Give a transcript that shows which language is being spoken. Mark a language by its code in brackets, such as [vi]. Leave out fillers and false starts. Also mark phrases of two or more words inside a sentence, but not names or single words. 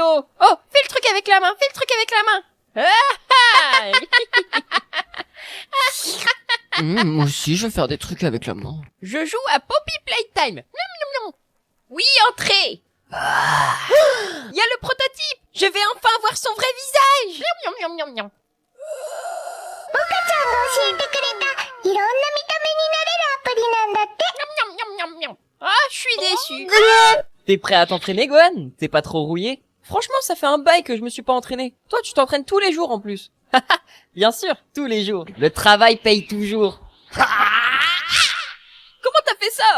[fr] Oh, fais le truc avec la main, fais le truc avec la main. Moi aussi, je vais faire des trucs avec la main. Je joue à Poppy Playtime. Miam, miam, miam. Oui, entrez. Il y a le prototype. Je vais enfin voir son vrai visage. Miam, miam, miam, miam, miam. [ja] 教えてくれたいろんな見た目になれるアプリなんだって [fr] Miam, miam, miam, miam. Ah, je suis déçu. T'es prêt à t'entraîner, Gohan? T'es pas trop rouillé? Franchement, ça fait un bail que je me suis pas entraîné. Toi, tu t'entraînes tous les jours en plus. Bien sûr, tous les jours. Le travail paye toujours. Comment t'as fait ça?